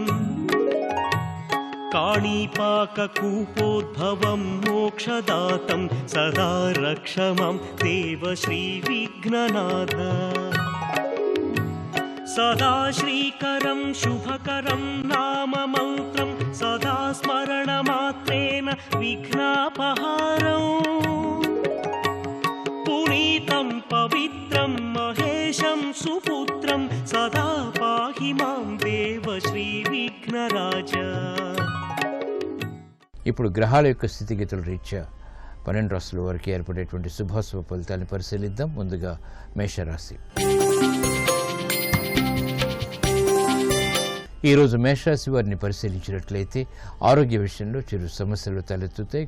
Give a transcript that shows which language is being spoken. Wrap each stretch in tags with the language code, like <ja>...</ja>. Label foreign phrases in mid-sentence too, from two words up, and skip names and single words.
<sa>काणीपाककूपोद्भवं मोक्षदातं सदा रक्ष मां देव श्रीविघ्ननाथ सदा श्रीकरं शुभकरं नाम मन्त्रं सदा स्मरणमात्रेण विघ्नापहारम् पुनीतं पवित्रं महेशं सुपुत्रं सदा पाहि मां देव श्रीविघ्नराज.</sa> <te>ఇప్పుడు గ్రహాల యొక్క స్థితిగతుల రీత్యా 12 రాశుల వారికి ఏర్పడేటువంటి శుభాశుభ ఫలితాలను పరిశీలిద్దాం. ముందుగా మేషరాశి. ఈరోజు మేషరాశి వారిని పరిశీలించినట్లయితే ఆరోగ్య విషయంలో చిరు సమస్యలు తలెత్తుతాయి.</te>